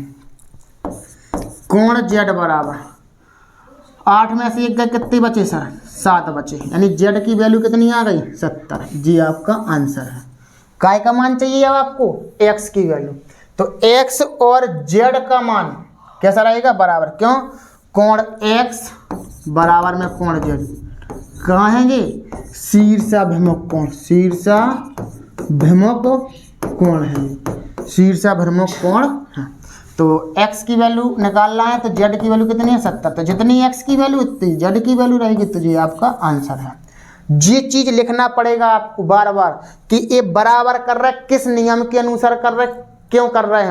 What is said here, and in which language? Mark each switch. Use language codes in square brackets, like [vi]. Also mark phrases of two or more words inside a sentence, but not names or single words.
[hi] कोण जेड बराबर 8 में से 1 गए, कितने बचे सर, 7 बचे, यानी जेड की वैल्यू कितनी आ गई, 70। जी आपका आंसर है। काय का मान चाहिए अब आपको, एक्स की वैल्यू, तो एक्स और जेड का मान कैसा रहेगा, बराबर, क्यों, कोण एक्स बराबर में कोण जेड, कहाँ है ये, शीर्षाभिमुख कोण, शीर्षाभिमुख कोण है, शीर्षाभिमुख कोण है। तो x की वैल्यू निकालना है तो z की वैल्यू कितनी है 70। तो जितनी x की वैल्यू उतनी z की वैल्यू रहेगी, तो ये आपका आंसर है। ये चीज़ लिखना पड़ेगा आपको बार बार कि ये बराबर कर रहा है, किस नियम के अनुसार कर रहा है, क्यों कर रहे हैं।